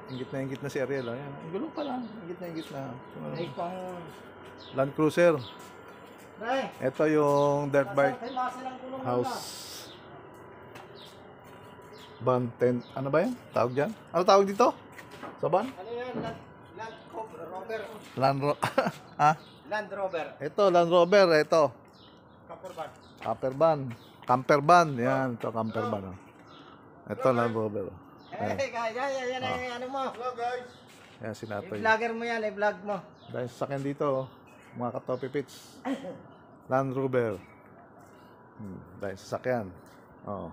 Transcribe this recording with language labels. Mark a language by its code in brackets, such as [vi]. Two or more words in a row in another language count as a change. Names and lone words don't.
[tl] Ingit na si Ariel. Oh. Yan. Gulong pa lang. Ingit na. ay pang... Land Cruiser. Nay, Ito yung [en] dirt bike [tl] masarap himasin ang gulong house. Van tent. Ano ba yan? Tawag dyan? Ano tawag dito? Sa van? Ano yan? Land Rover. Ha? Land Rover. Ito, Land Rover. Ito. [en] Camper van. Camper van. Camper van. [tl] Yan. Ito, [en] camper van. [tl] Oh. Ito, Land Rover. Oh. [en] Hey guys, [tl] yan ang ano mo. [en] Hello guys. [tl] Yan, sinatoy. I-vlogger mo yan, i-vlog mo. Dahil sasakyan dito, oh. Mga katopi pits. Land Rover. Dahil sasakyan. Oh.